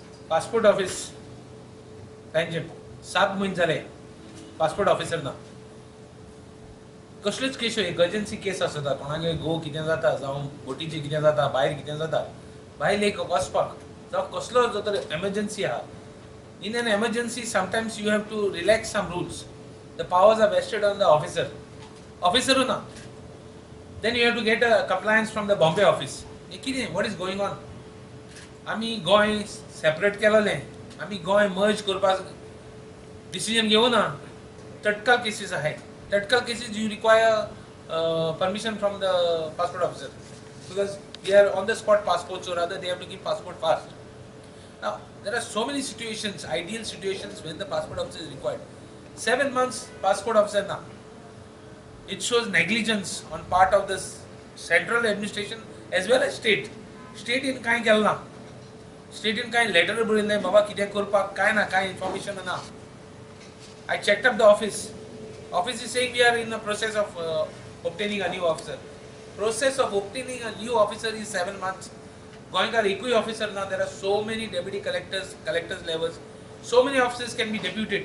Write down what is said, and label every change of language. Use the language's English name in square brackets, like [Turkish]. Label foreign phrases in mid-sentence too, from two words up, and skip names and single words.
[Konkani] पासपोर्ट ऑफिस तांचे 7 म्हयने जाले पासपोर्ट ऑफिसर ना. कसल्योच केस इमर्जन्सी केस आसता, कोणागे घोव कितें जाता जावं बोटीचें कितें जाता, भायर कितें जाता, भायर एक वचपाक जावं कसलो जो तर एमर्जन्सी आहा. [English] In an emergency, sometimes you have to relax some rules. The powers are vested on the officer. Officer na. Then you have to get a compliance from the Bombay office. What is going on? [Konkani] आमी गोंय सेपरेट केलेलें, आमी गोंय मर्ज करपाक डिसिजन घेवना. तत्काल केसीस आहाय. [English] Tactical cases you require permission from the passport officer because they are on the spot passports, or rather they have to give passport fast. Now there are so many situations, ideal situations when the passport officer is required. 7 months passport officer now. It shows negligence on part of the central administration as well as state. [Konkani] State in kai kelna. State in kai letter brilne baba kide kurpak kai na kai information na. [English] I checked up the office. Office is saying we are in the process of obtaining a new officer. Process of obtaining a new officer is 7 months. Going to equi officer now, there are so many deputy collectors, collectors levels. So many officers can be deputed.